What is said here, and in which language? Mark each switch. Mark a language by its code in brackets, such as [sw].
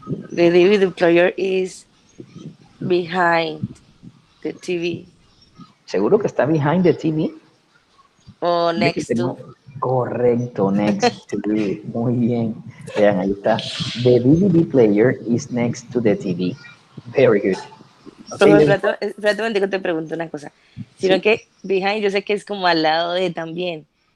[en] The DVD player is behind the TV. [es] ¿Seguro que está [en] behind the TV? O next to. [es] Correcto, [en] next to. [es] Muy bien. Vean, ahí está. [en] The DVD player is next to the TV. Very good. [es] Okay, espérate un momento, te pregunto una cosa. Sino que behind yo sé que es como al lado de también.